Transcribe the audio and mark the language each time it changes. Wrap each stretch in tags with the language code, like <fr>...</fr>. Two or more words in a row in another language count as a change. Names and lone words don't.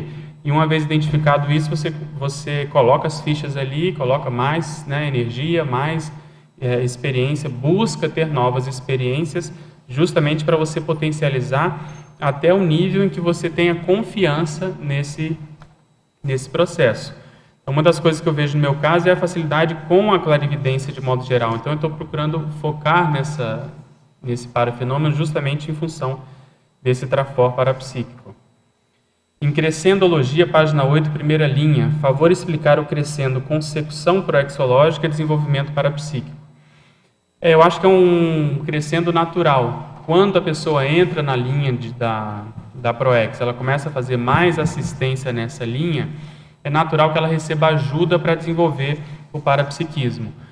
<pt>E uma vez identificado isso, você coloca as fichas ali, coloca mais energia, mais experiência, busca ter novas experiências, justamente para você potencializar até o nível em que você tenha confiança nesse processo. Então, uma das coisas que eu vejo no meu caso é a facilidade com a clarividência de modo geral. Então, eu estou procurando focar nesse parafenômeno justamente em função desse trafor parapsíquico. Em Crescendologia, página 8, primeira linha, favor explicar o crescendo consecução proexológica e desenvolvimento parapsíquico. Eu acho que é um crescendo natural. Quando a pessoa entra na linha da Proex, ela começa a fazer mais assistência nessa linha, é natural que ela receba ajuda para desenvolver o parapsiquismo.</pt>